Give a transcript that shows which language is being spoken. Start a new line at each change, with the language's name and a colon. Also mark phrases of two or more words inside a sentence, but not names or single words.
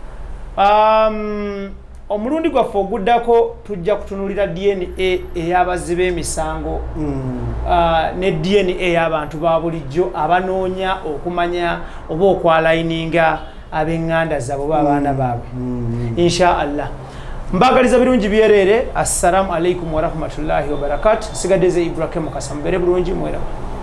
Ganda: omulundi gwaffe oguddako tujja kutunulira DNA ey'abazzi b'emisango ne DNA ey'abantu ba bulijjo abanoonya okumanya oba okwalayininga ab'eŋŋanda zaabwe oba abaana baabwe
Arabic: إن شاء الله.
Ganda: Mbagaliza birungi byerere.
Arabic: السلام عليكم ورحمة الله وبركاته.
Ganda: Sigadeze Ibrahim Mukasa mbere bulungi mwera.